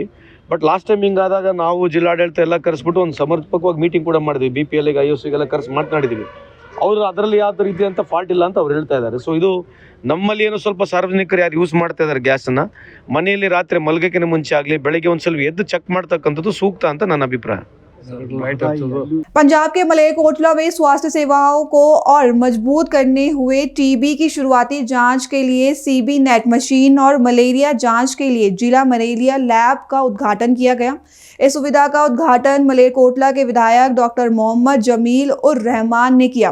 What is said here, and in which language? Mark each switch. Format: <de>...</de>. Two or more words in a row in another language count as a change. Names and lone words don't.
<en>but last time</en> <kn>ಹಿಂಗಾದಾಗ ನಾವು ಜಿಲ್ಲಾಡಳಿತ ಎಲ್ಲ ಕರೆಸ್ಬಿಟ್ಟು ಒಂದು ಸಮರ್ಪಕವಾಗಿ ಮೀಟಿಂಗ್ ಕೂಡ ಮಾಡಿದ್ವಿ. BPL IOCಗೆಲ್ಲ ಕರೆಸಿ ಮಾತನಾಡಿದ್ದೀವಿ. ಅವರು ಅದರಲ್ಲಿ ಯಾವ ರೀತಿ ಅಂತ ಫಾಲ್ಟ್ ಇಲ್ಲ ಅಂತ ಅವ್ರು ಹೇಳ್ತಾ ಇದ್ದಾರೆ. ಸೊ ಇದು ನಮ್ಮಲ್ಲಿ ಏನೋ ಸ್ವಲ್ಪ ಸಾರ್ವಜನಿಕರು ಯಾರು ಯೂಸ್ ಮಾಡ್ತಾ ಇದ್ದಾರೆ ಗ್ಯಾಸನ್ನು, ಮನೆಯಲ್ಲಿ ರಾತ್ರಿ ಮಲಗಕ್ಕಿಂತ ಮುಂಚೆ ಆಗಲಿ ಬೆಳಗ್ಗೆ ಒಂದು ಸ್ವಲ್ಪ ಎದ್ದು ಚೆಕ್ ಮಾಡ್ತಕ್ಕಂಥದ್ದು ಸೂಕ್ತ ಅಂತ ನನ್ನ ಅಭಿಪ್ರಾಯ.</kn> <hi>पंजाब के मलेरकोटला में स्वास्थ्य सेवाओं को और मजबूत करने हुए टीबी की शुरुआती जांच के लिए CB नेट मशीन और मलेरिया जांच के लिए जिला मलेरिया लैब का उद्घाटन किया गया। इस सुविधा का उद्घाटन मलेरकोटला के विधायक डॉक्टर मोहम्मद जमील उर रहमान ने किया।</hi>